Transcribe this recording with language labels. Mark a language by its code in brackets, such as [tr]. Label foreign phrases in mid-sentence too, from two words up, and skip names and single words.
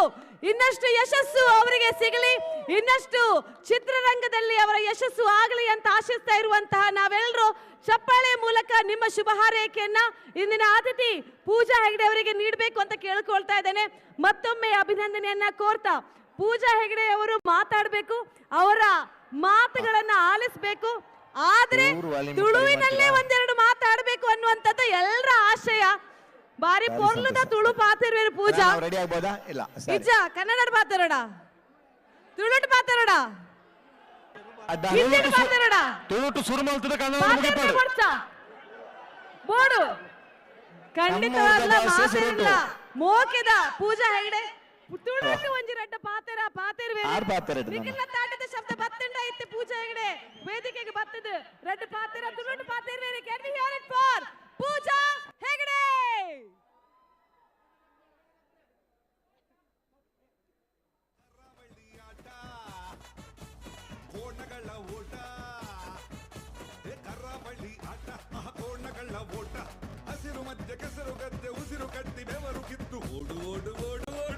[kn] ಇನ್ನಷ್ಟು ಯಶಸ್ಸು ಅವರಿಗೆ ಸಿಗಲಿ, ಇನ್ನಷ್ಟು ಚಿತ್ರರಂಗದಲ್ಲಿ ಅವರ ಯಶಸ್ಸು ಆಗಲಿ ಅಂತ ಆಶಿಸ್ತಾ ಇರುವಂತಹ ನಾವೆಲ್ಲರೂ ಚಪ್ಪಾಳೆ ಮೂಲಕ ನಿಮ್ಮ ಶುಭ ಹಾರೈಕೆಯನ್ನ ಇಂದಿನ ಅತಿಥಿ ಪೂಜಾ ಹೆಗಡೆ ಅವರಿಗೆ ನೀಡಬೇಕು ಅಂತ ಕೇಳ್ಕೊಳ್ತಾ ಇದ್ದೇನೆ. ಮತ್ತೊಮ್ಮೆ ಅಭಿನಂದನೆಯನ್ನ ಕೋರ್ತಾ ಪೂಜಾ ಹೆಗಡೆ ಅವರು ಮಾತಾಡಬೇಕು, ಅವರ ಮಾತುಗಳನ್ನ ಆಲಿಸಬೇಕು, ಆದ್ರೆ ತುಳುವಿನಲ್ಲೇ ಒಂದೆರಡು ಮಾತಾಡಬೇಕು ಅನ್ನುವಂಥದ್ದು ಎಲ್ಲರ ಆಶಯ. [tcy] ಬಾರಿ ಪೊರ್ಲದ ತುಳು ಪಾತಿರ್ವೇರು ಪೂಜಾ. [kn] ರೆಡಿ ಆಗ್ಬೋದಾ? ಇಲ್ಲ [tcy] ನಿಜ ಕನ್ನಡ ಪಾತಿರೋಡ, ತುಳುಟ್ ಪಾತಿರೋಡ, [kn] ತುಳುಟು ಶುರು ಮಾಡ್ತದೆ ಕನ್ನಡ [tcy] ಬೋಡು ಖಂಡಿತವಾಗ್ಲ ಮಾತಿರಲ್ಲ. ಮೋಕೆದ ಪೂಜಾ ಹೆಗಡೆ ತುಳುಟು ಒಂಜಿ ರಡ್ಡ ಪಾತೆರ ಪಾತಿರ್ವೇರು ನಿಖಿಲ ತಾಟದ ಶಬ್ದ ಬತ್ತಂಡ ಇತ್ತೆ ಪೂಜಾ ಹೆಗಡೆ ವೇದಿಕೆಗೆ ಬತ್ತದ ರಡ್ಡ ಪಾತೆರ ತುಳುಟು ಪಾತಿರ್ವೇರು. [en] can we hear it for ಪೂಜಾ ಹೆಗಡೆ? [kn] ಕೋಣಗಳ ಓಟ, ಕರಾವಳಿ ಆಟ, ಕೋಣಗಳ ಓಟ, ಹಸಿರು ಮಧ್ಯ ಕೆಸರು ಗದ್ದೆ ಉಸಿರು ಕಟ್ಟಿ ಬೆವರು ಕಿತ್ತು ಓಡು ಓಡು ಓಡು ಓಡು.